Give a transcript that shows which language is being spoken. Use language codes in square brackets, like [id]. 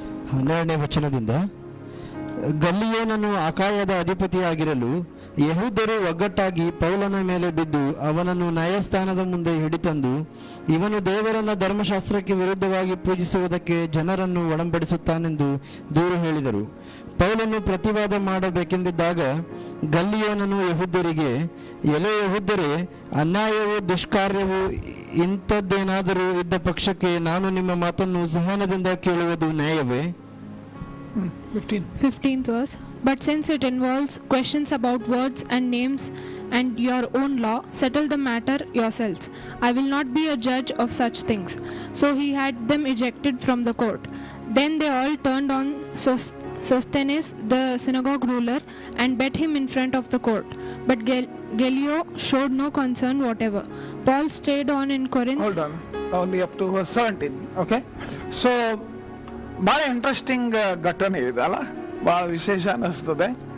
[kn] 12ನೇ ವಚನದಿಂದ, ಗಲ್ಲಿಯೋನನು ಅಕಾಯದ ಅಧಿಪತಿಯಾಗಿರಲು ಯೆಹೂದ್ಯರು ಒಗ್ಗಟ್ಟಾಗಿ ಪೌಲನ ಮೇಲೆ ಬಿದ್ದು ಅವನನ್ನು ನ್ಯಾಯಸ್ಥಾನದ ಮುಂದೆ ಹಿಡಿತಂದು, ಇವನು ದೇವರನ್ನ ಧರ್ಮಶಾಸ್ತ್ರಕ್ಕೆ ವಿರುದ್ಧವಾಗಿ ಪೂಜಿಸುವುದಕ್ಕೆ ಜನರನ್ನು ಒಡಂಬಡಿಸುತ್ತಾನೆಂದು ದೂರು ಹೇಳಿದರು. ಪೌಲನು ಪ್ರತಿವಾದ ಮಾಡಬೇಕೆಂದಿದ್ದಾಗ ಗಲ್ಲಿಯೋನನು ಯೆಹೂದ್ಯರಿಗೆ, ಎಲೆ ಯೆಹೂದ್ಯರೇ, ಅನ್ಯಾಯವೂ ದುಷ್ಕಾರ್ಯವೂ ಇಂಥದ್ದೇನಾದರೂ ಇದ್ದ ಪಕ್ಷಕ್ಕೆ ನಾನು ನಿಮ್ಮ ಮಾತನ್ನು ಸಹನದಿಂದ ಕೇಳುವುದು ನ್ಯಾಯವೇ? [en] 15th verse. But since it involves questions about words and names and your own law, settle the matter yourselves. I will not be a judge of such things. So he had them ejected from the court. Then they all turned on Sosthenes, the synagogue ruler, and bet him in front of the court. But Gallio showed no concern whatever. Paul stayed on in Corinth. Hold on, only up to verse 17. Okay, so [kn] ಭಾಳ interesting ಘಟನೆ ಇದೆ ಅಲ್ಲ, ಭಾಳ ವಿಶೇಷ ಅನ್ನಿಸ್ತದೆ.